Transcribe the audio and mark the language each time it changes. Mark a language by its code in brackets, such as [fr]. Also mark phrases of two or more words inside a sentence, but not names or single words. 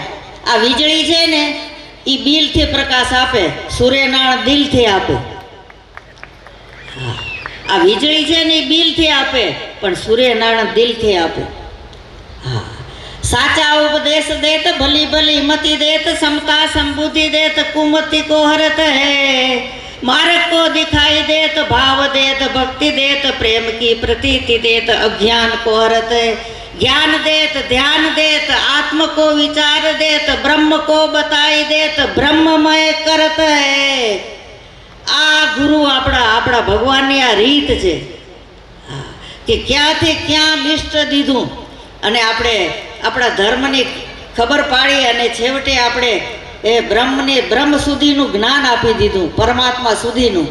[gu] આ વીજળી છે ને એ બિલથી પ્રકાશ આપે, સૂર્યનારાયણ દિલથી આપે. આ વીજળી છે ને એ બિલથી આપે, પણ સૂર્યનારાયણ દિલથી આપે. [bra] हा, साचा उपदेश देत, भली भली मति देत, समता સંબુद्धि देत, कुमति को हरत है, मार्ग को दिखाई देत, भाव देत, भक्ति देत, प्रेम की प्रतीति देत, अज्ञान को हरत है, ज्ञान देत, ध्यान देत, आत्म को विचार देत, ब्रह्म को बताई देत, ब्रह्ममय करत है. [gu] આ ગુરુ આપણા ભગવાનની આ રીત છે કે ક્યાંથી ક્યાં લિસ્ટ દીધું અને આપણે આપણા ધર્મની ખબર પાડી અને છેવટે આપણે એ બ્રહ્મ સુધીનું જ્ઞાન આપી દીધું, પરમાત્મા સુધીનું.